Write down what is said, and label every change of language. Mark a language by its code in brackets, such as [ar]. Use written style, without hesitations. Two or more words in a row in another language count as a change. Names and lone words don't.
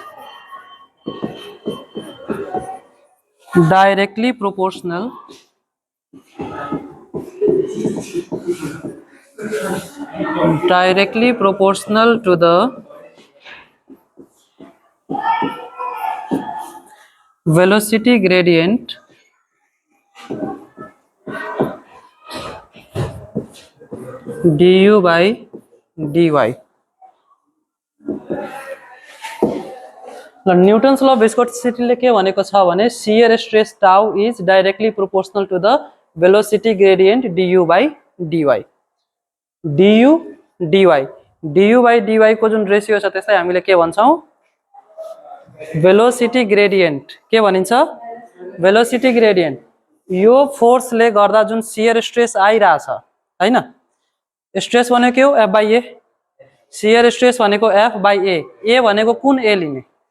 [en] directly proportional to the velocity gradient du by dy। Newton's law of viscosityले [ne] के भनेको छ भने [en] shear stress tau is directly proportional to the velocity gradient du by dy. du dy du by dy [ne] को जुन रेसियो छ त्यसलाई हामीले के भन्छौं [en] velocity gradient [ne] के भनिन्छ [en] velocity gradient [ne] यो फोर्सले गर्दा जुन [en] shear stress [ne] आइराछ हैन स्ट्रेस भनेको के हो [en] F by A shear stress [ne] भनेको [en] F by A [ne] भनेको कुन A लिने